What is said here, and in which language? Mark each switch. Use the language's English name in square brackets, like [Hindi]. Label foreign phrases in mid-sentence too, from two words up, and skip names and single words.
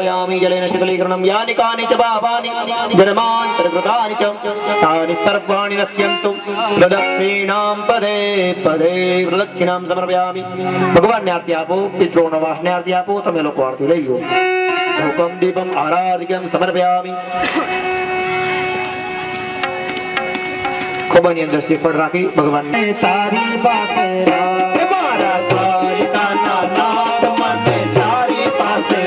[Sanskrit] क्षालयामि जलेन शीतलीकरणं यानि कानि च पापानि जन्मान्तरकृतानि च तानि सर्वाणि नश्यन्तु प्रदक्षिणां पदे पदे प्रदक्षिणां समर्पयामि [Gujarati] ભગવાનને આરતી આપો પિતૃઓને વાસને આરતી આપો તમે લોકો આરતી લઈ લો [Sanskrit] धूपम दीपम आराध्यम समर्पयामि [Gujarati] ખોબાની અંદર શ્રીફળ રાખી ભગવાનને તારી પાસે મારા દ્વારિકાના નાથ મને તારી પાસે